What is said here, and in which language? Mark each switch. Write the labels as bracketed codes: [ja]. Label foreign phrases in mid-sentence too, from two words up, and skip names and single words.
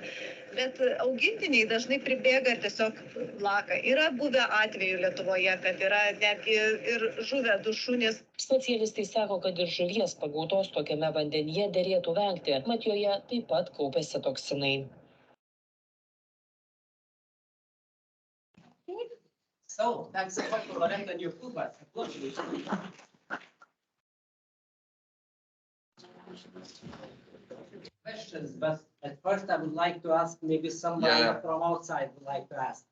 [lt] Bet augintiniai dažnai pribėga ir tiesiog laka. Yra buvę atvejų Lietuvoje, kad yra netgi ir žuvę du šunys. Specialistai sako, kad ir žuvies pagautos tokiame vandenyje derėtų vengti, mat joje taip pat kaupiasi toksinai. [en] So, thanks so much for Loretta and your feedback. Questions, but at first I would like to ask maybe somebody from outside would like to ask.